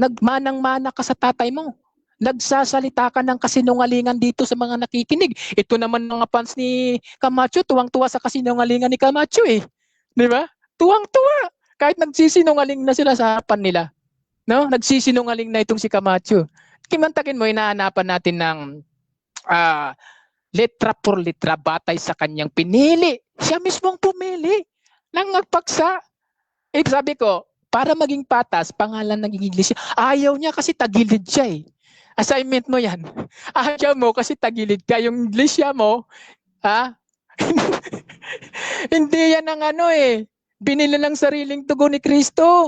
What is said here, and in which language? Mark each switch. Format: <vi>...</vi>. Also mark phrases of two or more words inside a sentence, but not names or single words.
<tl>Nagmanang-mana ka sa tatay mo. Nagsasalita ka ng kasinungalingan dito sa mga nakikinig. Ito naman mga fans ni Camacho, tuwang-tuwa sa kasinungalingan ni Camacho Di ba? Tuwang-tuwa. Kahit nagsisinungaling na sila sa harapan nila. No? Nagsisinungaling na itong si Camacho. Kimantakin mo, hinahanapan natin ng</tl> <es>letra por letra</es> <tl>batay sa kanyang pinili. Siya mismong pumili ng nagpaksa. Sabi ko, para maging patas, pangalan ng iglesia. Ayaw niya kasi tagilid siya Assignment mo yan. Ayaw mo kasi tagilid ka. Yung iglesia mo, hindi yan ang binili ng sariling tugon ni Kristo.</tl>